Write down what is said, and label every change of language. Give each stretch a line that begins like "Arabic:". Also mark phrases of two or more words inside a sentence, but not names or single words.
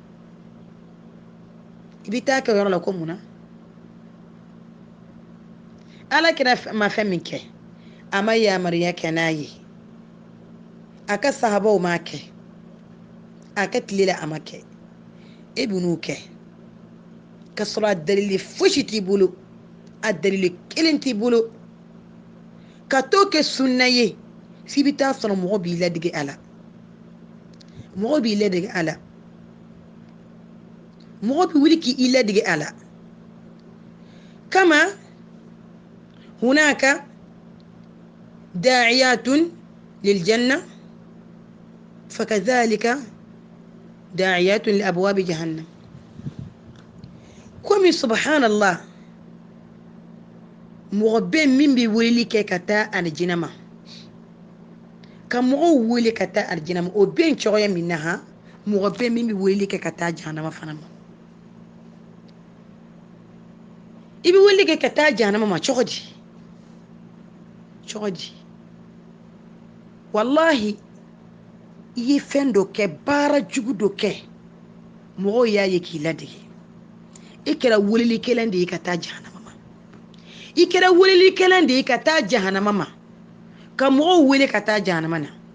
Bambara: i bɛ taa kɛ yɔrɔ la ko mun na Ala kira ma fɛn min kɛ a ma yamaruya kɛ n'a ye a ka sahabaw ma kɛ a ka tile la a ma kɛ e bɛ n'o kɛ ka sɔrɔ a dalili fosi t'i bolo a dalili kelen t'i bolo ka to kɛ sunna ye f'i bɛ taa sɔrɔ mɔgɔ b'i ladege a la mɔgɔ b'i ladege a la mɔgɔ bɛ wuli k'i ladege a la kama
Arabic: هناك داعية للجنة فكذلك داعية لأبواب جهنم
Bambara: komi subhanallah mɔgɔ bɛ min bɛ weleli kɛ ka taa alijinɛ ma ka mɔgɔw wele ka taa alijinɛ ma o bɛ cogoya min na ha mɔgɔ bɛ min bɛ weleli kɛ ka taa jahanama fana ma i bɛ weleli kɛ ka taa jahanama ma cogo di wallahi i ye fɛn dɔ kɛ baara jugu dɔ kɛ mɔgɔw y'a ye k'i ladege i kɛra welelikɛlan de ye ka taa jahanama ma i kɛra welelikɛlan de ye ka taa jahanama ma ka mɔgɔw wele ka taa jahanama na